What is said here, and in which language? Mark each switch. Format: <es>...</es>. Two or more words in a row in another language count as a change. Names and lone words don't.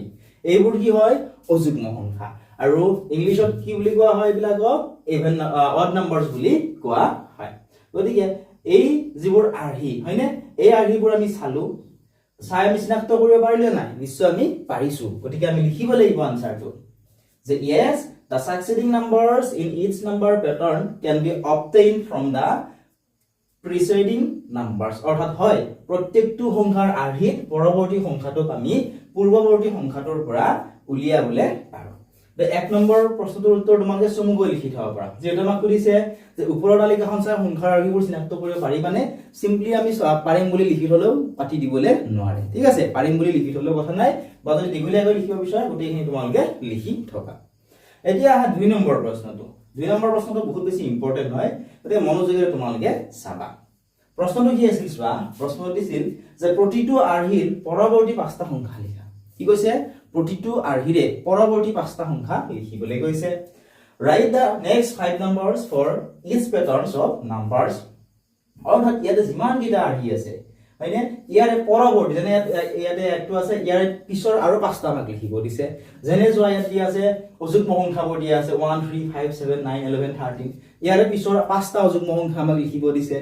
<as>এইবোৰ কি হয়? অযুগ্ম সংখ্যা। আৰু ইংলিছত কি বুলি কোৱা হয় এইবিলাকক?</as> <en>even odd numbers</en> <as>বুলি কোৱা হয়। গতিকে এই যিবোৰ আৰ্হি, হয়নে? এই আৰ্হিবোৰ আমি চালো, চাই আমি চিনাক্ত কৰিব পাৰিলে নাই? নিশ্চয় আমি পাৰিছো। গতিকে আমি লিখিব লাগিব আনসাৰটো যে</as> <en>yes, the succeeding numbers in each number pattern can be obtained from the preceding numbers.</en> <as>অৰ্থাৎ হয় প্ৰত্যেকটো সংখ্যাৰ আৰ্হিত পৰৱৰ্তী সংখ্যাটোক আমি পূৰ্বৱৰ্তী সংখ্যাটোৰ পৰা উলিয়াবলৈ পাৰো। এক নম্বৰ প্ৰশ্নটোৰ উত্তৰ তোমালোকে চমুকৈ লিখি থব পাৰা। যেহেতু আমাক সুধিছে যে ওপৰৰ তালিকাখন চাই সংখ্যাৰ আৰ্হিবোৰ চিনাক্ত কৰিব পাৰিবানে? সিম্পলি আমি পাৰিম বুলি লিখি থলেও পাতি দিবলৈ নোৱাৰে, ঠিক আছে? পাৰিম বুলি লিখি থলেও কথা নাই, বা যদি দীঘলীয়াকৈ লিখিব বিচাৰা গোটেইখিনি তোমালোকে লিখি থকা। এতিয়া আহা 2 নম্বৰ প্ৰশ্নটো। 2 নম্বৰ প্ৰশ্নটো বহুত বেছি ইম্পৰ্টেন্ট হয়, গতিকে মনোযোগেৰে তোমালোকে চাবা। প্ৰশ্নটো কি আছিল চোৱা, প্ৰশ্নটো দিছিল যে প্ৰতিটো আৰ্হিৰ পৰৱৰ্তী 5টা সংখ্যা লিখা। কি কৈছে? প্ৰতিটো আৰ্হিৰে পৰৱৰ্তী 5টা সংখ্যা লিখিবলৈ কৈছে।</as> <en>Write the next 5 numbers for each patterns of numbers.</en> <as>অৰ্থাৎ ইয়াতে যিমান কেইটা আৰ্হি আছে, হয়নে? ইয়াৰে পৰৱৰ্তী, যেনে ইয়াতে একটো আছে, ইয়াৰে পিছৰ আৰু 5টা ভাগ লিখিব দিছে। যেনে যোৱা ইয়াত কি আছে? অযুগ্ম সংখ্যাবোৰ দিয়া আছে 1 3 5 7 9 11 13। ইয়াৰে পিছৰ 5টা অযুগ্ম সংখ্যা আমাক লিখিব দিছে।</as>